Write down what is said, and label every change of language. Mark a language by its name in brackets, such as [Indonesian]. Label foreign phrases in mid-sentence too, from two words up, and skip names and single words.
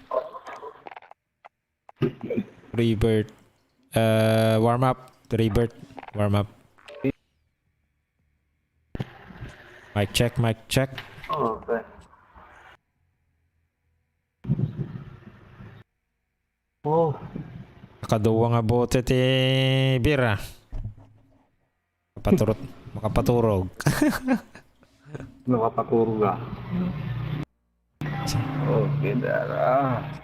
[English] Rebirth. Warm up. Rebirth. Warm up. Mic check, mic check. Okay. Oh, [Iloko] Nakaduwa nga bote ti Bira. Makapaturog. nakapaturo ka. Okay, Dara.